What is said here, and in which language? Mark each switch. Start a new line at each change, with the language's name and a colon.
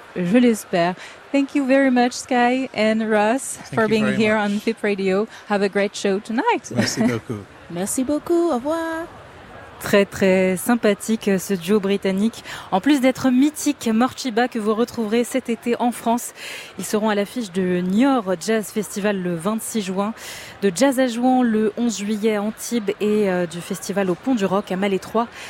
French: je l'espère.
English: Thank you very much, Sky and Ross, for being here on FIP Radio. Have a great show tonight.
French: Merci beaucoup. Merci beaucoup. Au revoir. Très très sympathique ce duo britannique. En plus d'être mythique, Morcheeba, que vous retrouverez cet été en France, ils seront à l'affiche de Niort Jazz Festival le 26 juin, de Jazz à Jouan le 11 juillet à Antibes et du festival au Pont du Roc à Malétroit.